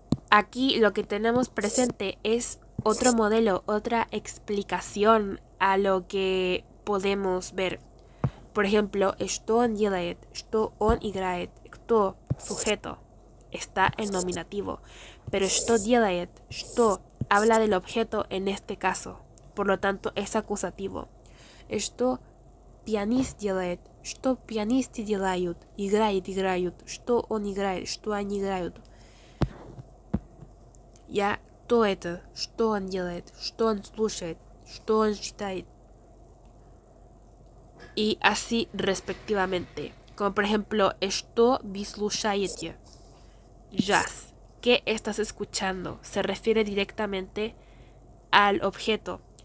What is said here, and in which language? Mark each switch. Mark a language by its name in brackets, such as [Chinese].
[Spanish] aquí lo que tenemos presente es otro modelo, otra explicación a lo que podemos ver. Por ejemplo, что он делает, что он играет, кто sujeto está en nominativo, pero что делает, что habla del objeto en este caso, por lo tanto es acusativo. [Russian] Что пианист делает, что пианисты делают, играют, что он играет, что они играют. Ya, кто это, что он делает, что он слушает, что он читает. [Spanish] Y así respectivamente. [Russian] Como por ejemplo, что вы слушаете? Jazz. [Spanish] ¿Qué estás escuchando? Se refiere directamente al objeto.